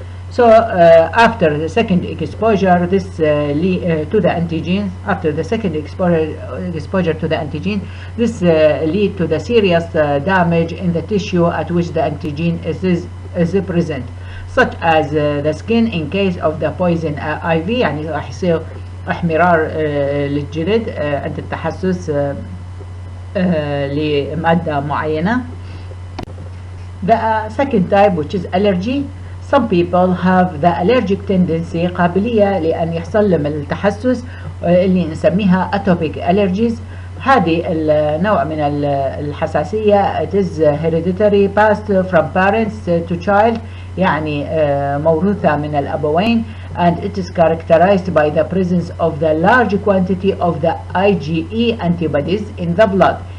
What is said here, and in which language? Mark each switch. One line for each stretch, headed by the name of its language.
English: So after the second exposure, this to the antigen, after the second exposure to the antigen, this lead to the serious damage in the tissue at which the antigen is present, such as the skin in case of the poison IV.
Arabic: يعني راح يصير احمرار للجلد عند التحسس لمادة معينة.
English: The second type, which is allergy, some people have the allergic tendency،
Arabic: قابلية لأن يحصل لهم التحسس اللي نسميها
English: atopic allergies.
Arabic: هذه النوع من الحساسية
English: it is hereditary passed from parents to child،
Arabic: يعني موروثة من الأبوين،
English: and it is characterized by the presence of the large quantity of the IgE antibodies in the blood.